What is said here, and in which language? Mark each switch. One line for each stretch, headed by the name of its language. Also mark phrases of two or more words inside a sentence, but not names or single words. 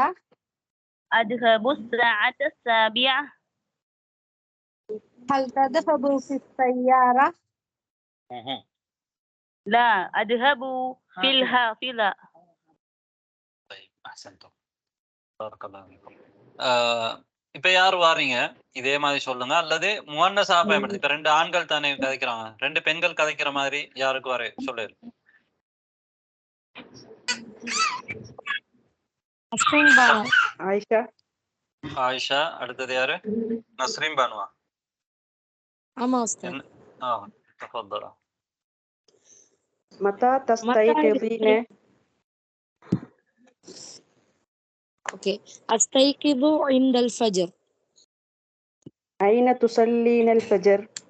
Arabic: أذهب الساعة السابعة. هل تذهب في السيارة؟ لا أذهب في الحافلة. طيب أحسنتم بارك الله فيكم.
Tamil: இப்ப யார் வாரீங்க இதே மாதிரி சொல்லுங்க. அல்லது முவன்னஸா பயன்படுத்தி. இப்ப ரெண்டு ஆண்கள் தானே கதைக்கிறாங்க. ரெண்டு பெண்கள் கதைக்கிற மாதிரி யாருக்கு வர சொல்லு. نسرين بانو. عائشة. ஆயிஷா. அடுத்தது யாரு? நஸ்ரீன் பானுவா?
Arabic: أما أستاذ. تفضل. متى تستيقظين؟ أوكي. أستيقظ عند الفجر. أين تصلين الفجر؟